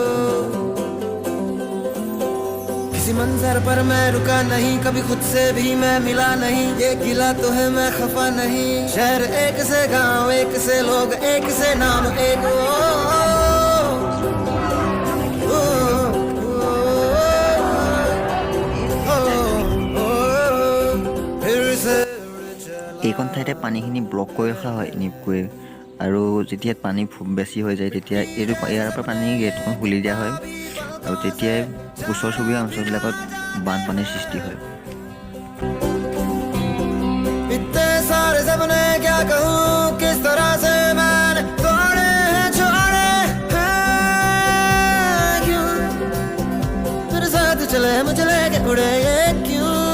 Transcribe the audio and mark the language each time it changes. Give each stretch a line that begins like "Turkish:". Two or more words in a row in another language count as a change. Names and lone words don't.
Hindi: किसी मंजर पर मैं रुका नहीं, कभी खुद से भी मैं मिला नहीं, ये गिला तो है मैं खफा नहीं। शहर एक से गांव एक से लोग एक से नाम एक, फिर से
Assamese: এইখন ঠাইতে পানীখিনি ব্লক কৰি ৰখা হয় নিপকৈ, আৰু যেতিয়া পানী বেছি হৈ যায় তেতিয়া ইয়াৰ পৰা পানী গেটখন খুলি দিয়া হয়, আৰু তেতিয়াই ওচৰ চুবুৰীয়া অঞ্চলবিলাকত বানপানীৰ সৃষ্টি হয়।
Hindi: इतने सारे सपने क्या कहूँ, किस तरह से मैंने तोड़े हैं, छोड़े हैं। क्यों मेरे साथ चले मुझे लेके उड़े, ये क्यों?